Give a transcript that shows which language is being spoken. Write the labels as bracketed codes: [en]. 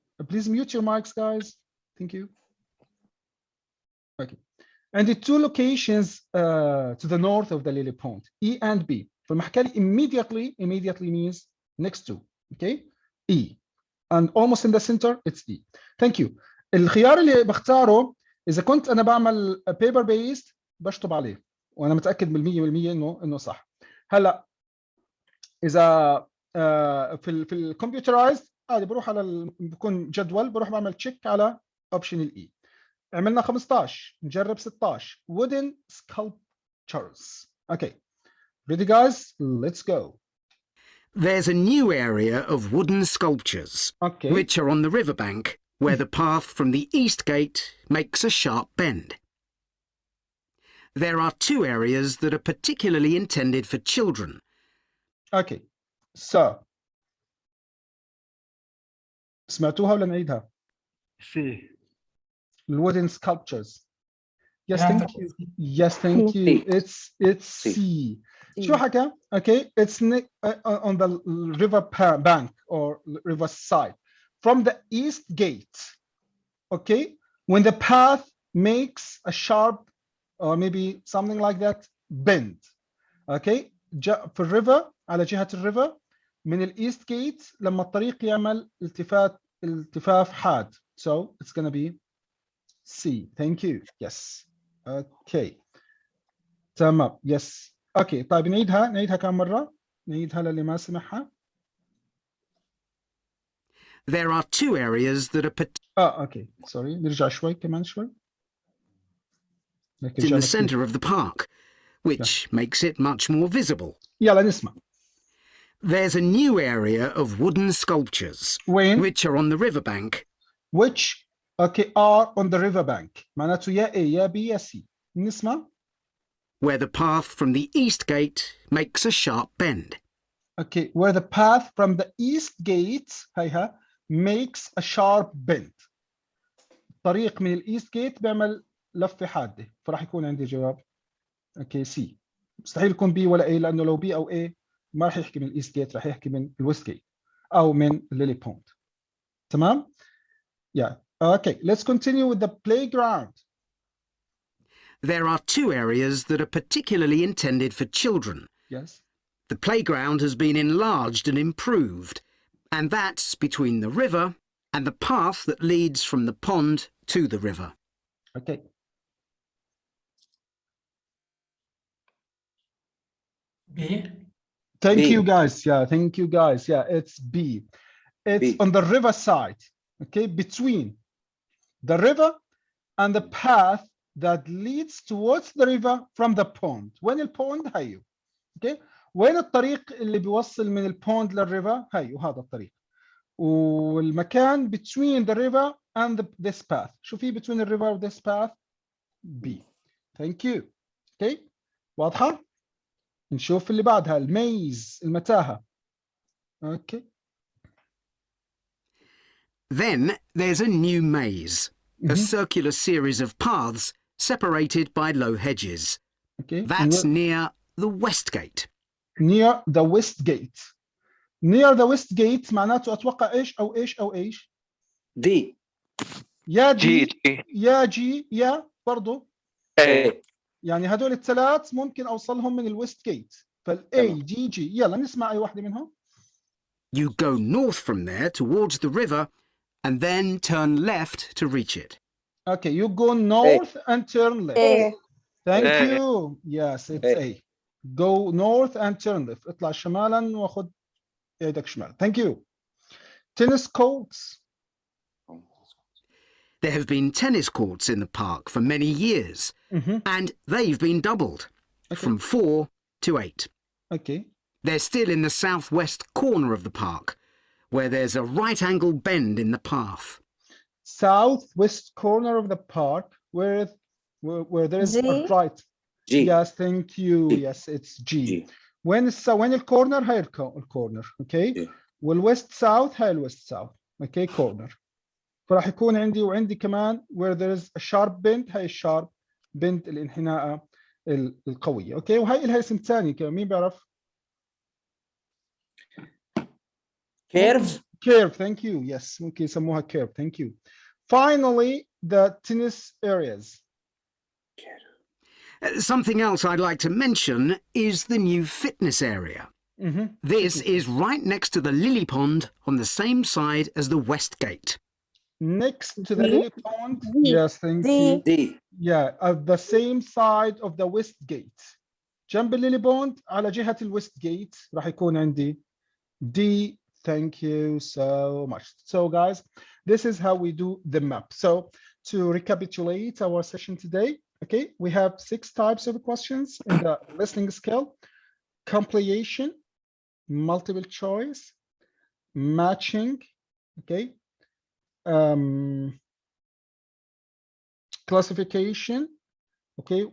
[en] Please mute your mics, guys. Thank you. Okay. And the 2 locations to the north of the lily pond, E and B. [ar] فلما حكى لي [en] immediately means next to, okay, E. And almost in the center, it's E. Thank you. [ar] الخيار اللي بختاره إذا كنت أنا بعمل paper based بشطب عليه وأنا متأكد بالمية إنه صح. هلا إذا في ال computerized عادي بروح على بكون جدول بروح بعمل check على option الE. عملنا 15 نجرب 16 wooden sculptures. [en] Okay, ready guys? Let's go. There's a new area of wooden sculptures, okay, which are on the riverbank, where the path from the east gate makes a sharp bend. There are 2 areas that are particularly intended for children. [ar] Okay, so سمعتوها ولا نعيدها؟ [en] C. Wooden sculptures. Yes, thank you. Yes, thank you. It's C. [ar] شو حكى؟ [en] Okay, it's on the river bank or river side. From the east gate, okay, when the path makes a sharp or maybe something like that bend, okay, [ar] في الريفر على جهة الريفر من الايست جيت لما الطريق يعمل التفاف حاد. [en] So it's gonna be C. Thank you. Yes. Okay. تمام. Yes. Okay. [ar] طيب نعيدها كم مرة؟ نعيدها للي ما سمعها. [en] There are 2 areas that are [ar] okay. Sorry. نرجع شوي كمان شوي. [en] in the center of the park, which makes it much more visible. [ar] يلا نسمع. [en] There's a new area of wooden sculptures, which are on the riverbank. Which are on the riverbank. [ar] معناته يا A يا B يا C. نسمع. [en] Where the path from the east gate makes a sharp bend. Okay, where the path from the east gate هيها makes a sharp bend. [ar] طريق من الايست جيت بيعمل لفة حادة، فراح يكون عندي جواب اوكي سي. مستحيل يكون بي ولا اي، لانه لو بي او اي ما راح يحكي من الايست جيت، راح يحكي من الويست جيت او من الليلي بوند. [en] تمام؟ Yeah. Okay, let's continue with the playground. there are two areas that are particularly intended for children. Yes. The playground has been enlarged and improved, and that's between the river and the path that leads from the pond to the river. Okay. B. Thank B. you guys. Yeah, thank you guys. Yeah, it's B. It's B. on the river side, okay, between the river and the path that leads towards the river from the pond. [ar] وين البوند؟ هيو. Okay. وين الطريق اللي بيوصل من البوند للريفر؟ هيو هذا الطريق. [en] والمكان between the river and this path. [ar] شو في [en] between the river and this path؟ B. Thank you. Okay. [ar] واضحة؟ نشوف اللي بعدها الميز المتاهة. [en] Okay. Then there's a new maze, a circular series of paths separated by low hedges. Okay. That's near the west gate. Near the west gate. Near the west gate [ar] معناته أتوقع إيش أو إيش أو إيش؟ [en] D. [ar] يا دي [en] G. [ar] يا جي يا برضو. [en] A. [ar] يعني هدول الثلاث ممكن أوصلهم من الويست جيت. فالA G G يلا نسمع أي واحدة منهم. [en] You go north from there towards the river and then turn left to reach it. Okay, you go north and turn left. A. Thank A. you. Yes, it's A. Go north and turn left. [ar] اطلع شمالا وخذ ايدك شمال. [en] Thank you. Tennis courts. There have been tennis courts in the park for many years, and they've been doubled from 4 to 8. Okay. They're still in the southwest corner of the park, where there's a right-angle bend in the path. Southwest corner of the park, where there is a right. G. Yes, thank you. Yes, it's G. [ar] When الكورنر هاي الكورنر. [en] Okay. G. [ar] والwest south هاي الwest south. [en] Okay, corner. [ar] فراح يكون عندي وعندي كمان [en] where there is a sharp bend [ar] هاي الشارب بند الانحناء القوية. اوكي وهي لها اسم ثاني كمان مين بيعرف؟ Curve. [en] Thank you. Yes, [ar] ممكن يسموها [en] curve. Thank you. Finally, the tennis areas. Something else I'd like to mention is the new fitness area. This is right next to the lily pond on the same side as the west gate. Next to the lily pond. Yes, thank you. D. Yeah, at the same side of the west gate. [ar] جنب الليلي بوند على جهة الويست جيت راح يكون عندي D. [en] Thank you so much. So guys, this is how we do the map. So to recapitulate our session today, okay, we have 6 types of questions in the listening skill: comprehension, multiple choice, matching, okay, classification, okay.